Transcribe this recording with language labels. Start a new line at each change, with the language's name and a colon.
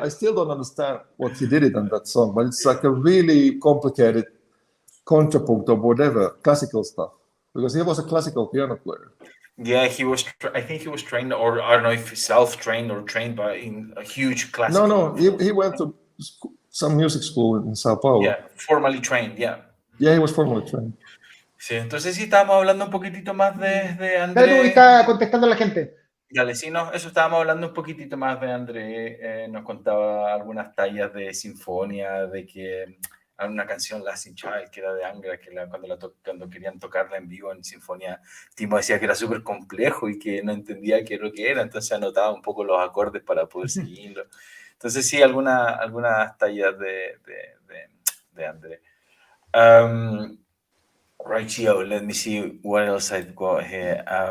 English: I still don't understand what he did it on that song, but it's like a really complicated contrapunct or whatever, classical stuff, because he was a classical piano player. Yeah, he was. I think he was trained, or I don't know if self-trained or trained by in a huge classical. No, he went to some music school in Sao Paulo. Yeah, formally trained. Yeah, he was formally trained.
Spanish: Sí, entonces sí estábamos hablando un poquitito más de André. Dale, tú está contestando a la gente. Dale, sí, no, eso estábamos hablando un poquitito más de André. Nos contaba algunas tallas de sinfonía, de que una canción, Lasting Child, que era de Angra, que cuando querían tocarla en vivo en sinfonía, Timo decía que era súper complejo y que no entendía qué es lo que era, entonces anotaba un poco los acordes para poder seguirlo. Entonces sí, algunas tallas de André.
English: Right, Gio, let me see what else I've got here.